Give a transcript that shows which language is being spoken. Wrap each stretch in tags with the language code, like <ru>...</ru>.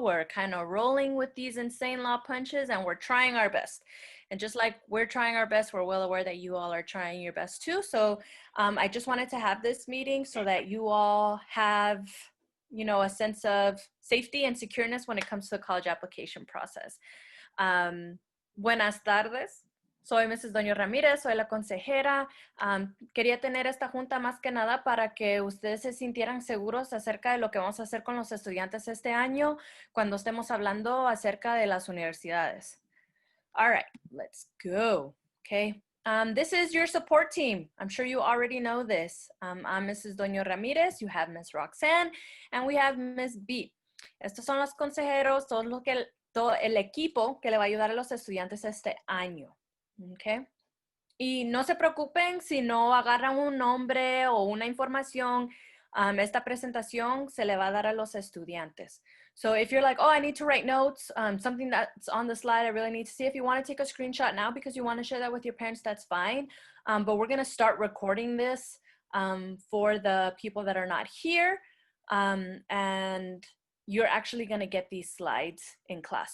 <en>We're kind of rolling with these insane law punches, and we're trying our best. And just like we're trying our best, we're well aware that you all are trying your best too. So I just wanted to have this meeting so that you all have, you know, a sense of safety and secureness when it comes to the college application process.</en> <es>Buenas tardes. Soy Mrs. Doña Ramírez, soy la consejera. Quería tener esta junta más que nada para que ustedes se sintieran seguros acerca de lo que vamos a hacer con los estudiantes este año cuando estemos hablando acerca de las universidades.</es> <en>All right, let's go, okay? This is your support team. I'm sure you already know this. I'm Mrs. Doña Ramírez, you have Ms. Roxanne, and we have Ms. B.</en> <es>Estos son los consejeros, todo el equipo que le va a ayudar a los estudiantes este año. Okay. Y no se preocupen si no agarran un nombre o una información. Esta presentación se le va a dar a los estudiantes.</es> <en>So if you're like, oh, I need to write notes, something that's on the slide I really need to see. If you want to take a screenshot now because you want to share that with your parents, that's fine. But we're going to start recording this for the people that are not here. And you're actually going to get these slides in class.</en>